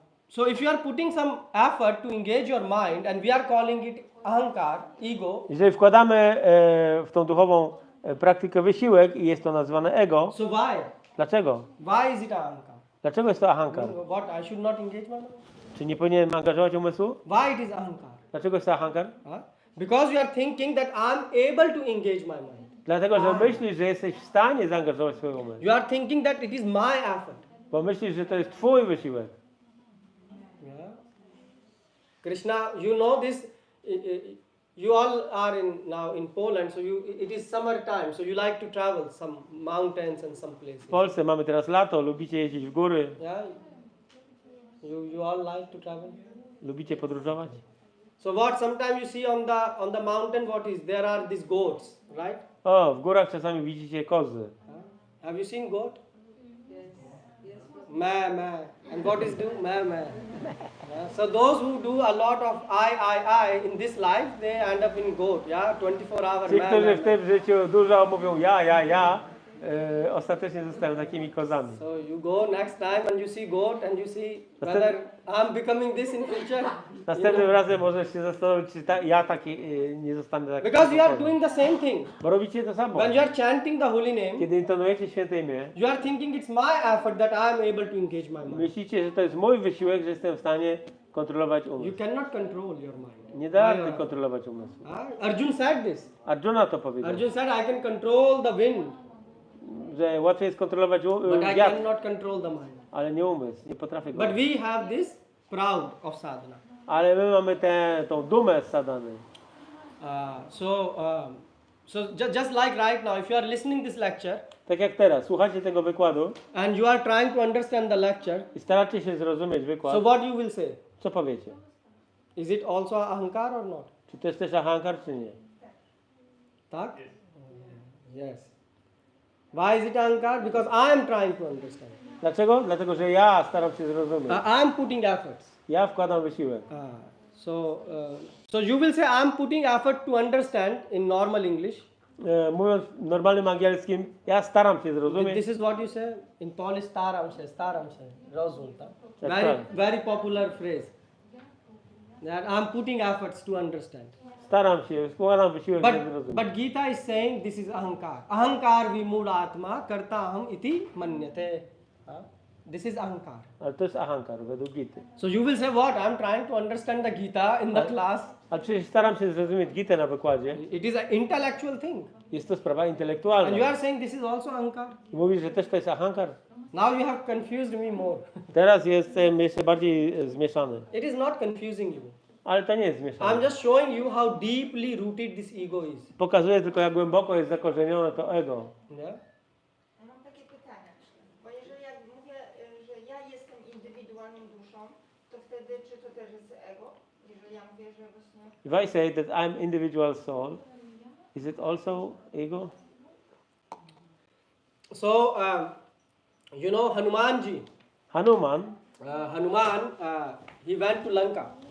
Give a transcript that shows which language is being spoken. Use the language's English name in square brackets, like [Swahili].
[English] So if you are putting some effort to engage your mind, and we are calling it ahankar, ego. [Polish] Jeżeli wkładamy w tą duchową praktykę wysiłek i jest to nazywane ego, [English] So why? [Polish] dlaczego? [English] Why is it ahankar? [Polish] Dlaczego jest to ahankar? [English] What? I should not engage my mind? [Polish] Czy nie powinienem angażować umysłu? [English] Why it is ahankar? [Polish] Dlaczego jest to ahankar? [English] Because you are thinking that I am able to engage my mind. [Polish] Dlatego, że myślisz, że jesteś w stanie zaangażować swój umysł. [English] You are thinking that it is my effort. [Polish] Bo myślisz, że to jest twój wysiłek. [English] Yeah. Krishna, you know this. You all are now in Poland, so it is summer time, so you like to travel some mountains and some places. [Polish] W Polsce mamy teraz lato, lubicie jeździć w góry, [English] Yeah. You all like to travel. [Polish] lubicie podróżować. [English] So what? Sometimes you see on the mountain, what is there are these goats, right? [Polish] O, w górach czasami widzicie kozy. [English] Have you seen goat? Ma. And what is do? Ma. Yeah. So those who do a lot of I in this life, they end up in goat. Yeah, 24 hours. [Polish] Ci, którzy w tym życiu dużo mówią ja, ostatecznie zostają takimi kozami. [English] So you go next time and you see goat and you see whether I'm becoming this in future. [Polish] Następnym razem możesz się zastanowić, czy ja taki nie zostanę taki. [English] Because you are doing the same thing. [Polish] Bo robicie to samo. [English] When you are chanting the holy name, [Polish] Kiedy intonujecie święte imię, [English] you are thinking it's my effort that I am able to engage my mind. [Polish] myślicie, że to jest mój wysiłek, że jestem w stanie kontrolować [English] You [Polish] umysł. [English] cannot control your mind. [Polish] Nie da rady kontrolować umysłu. [English] Arjun said this. [Polish] Arjuna to powiedział, [English] Arjun said, I can control the wind, [Polish] że łatwiej jest kontrolować [English] but I [Polish] wiatr, [English] cannot control the mind. [Polish] ale nie umysł, nie potrafię go. [English] But we have this proud of sadhana. [Polish] Ale my mamy tą dumę z sadhany. [English] So just like right now, if you are listening this lecture [Polish] Tak jak teraz, słuchacie tego wykładu [English] and you are trying to understand the lecture, [Polish] i staracie się zrozumieć wykład, [English] so what you will say? [Polish] co powiecie? [English] Is it also ahankar or not? [Polish] Czy to jest też ahankar, czy nie? Tak? [English] Yes. Why is it ahankar? Because I am trying to understand. [Polish] Dlaczego? Dlatego, że ja staram się zrozumieć. I am putting efforts. Ja wkładam wysiłek. [English] So you will say I am putting effort to understand in normal English. [Polish] Mówiąc normalnym angielskim, ja staram się zrozumieć. [English] This is what you say in Polish. [Polish] Staram się, rozum. Tak? [English] That's Very, right. very popular phrase. That I am putting efforts to understand. [Polish] Staram się, wkładam wysiłek, żeby zrozumieć. [English] But Gita is saying this is ahankar. [Sanskrit] Ahankar vimud atma karta aham iti manyate. [English] This is ahankar. [Polish] Ale to jest ahankar według Gity. [English] So you will say what? I am trying to understand the Gita in the class. [Polish] Ale przecież staram się zrozumieć Gitę na wykładzie. [English] It is an intellectual thing. [Polish] Jest to sprawa [English] And you [Polish] intelektualna. [English] are saying this is also ahankar. [Polish] I mówisz, że też to jest ahankar? [English] Now you have confused me more. [Polish] Teraz jestem jeszcze bardziej zmieszany. [English] It is not confusing you. [Polish] Ale to nie jest [English] I am [Polish] zmieszane. [English] just showing you how deeply rooted this ego is. [Polish] Pokazuje tylko, jak głęboko jest zakorzenione to ego. [English] Yeah? [Polish] Ja mam takie pytanie, bo jeżeli ja mówię, że ja jestem indywidualną duszą, to wtedy czy to też jest ego? Jeżeli ja mówię, że właśnie... [English] If I say that I'm individual soul, is it also ego? So, you know Hanumanji. Hanuman Hanuman, he went to Lanka.